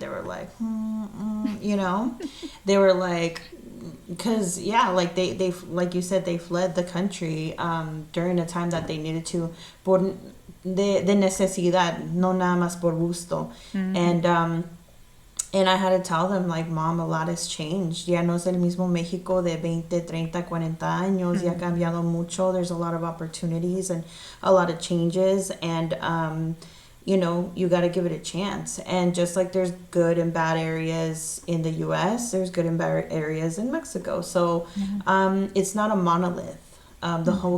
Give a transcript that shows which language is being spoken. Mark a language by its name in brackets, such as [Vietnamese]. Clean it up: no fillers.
[English] They were like, you know, they were like, because yeah, like they like you said, they fled the country during a time that they needed to, [Spanish] por de necesidad, no nada más por gusto, Mm, [English] and I had to tell them, like, Mom, a lot has changed. [Spanish] Ya no es el mismo México de 20, 30, 40 años. Ya ha mm, cambiado mucho. [English] There's a lot of opportunities and a lot of changes. And, you know, you got to give it a chance. And just like there's good and bad areas in the US, there's good and bad areas in Mexico. So yeah. it's not a monolith. The whole